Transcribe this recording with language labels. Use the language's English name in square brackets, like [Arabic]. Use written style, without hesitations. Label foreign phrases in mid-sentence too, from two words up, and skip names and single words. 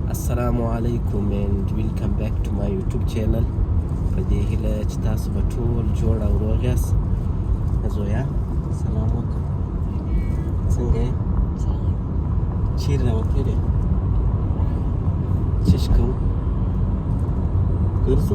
[Arabic] السلام عليكم [English] and welcome back to my YouTube channel. [Pashto] په دې هیله چې تاسو به ټول جوړ او روغ یاست. زویا سلام وکړه. څنګه یې؟ چیرې راوتلې؟ چش کوو؟ ګرځو؟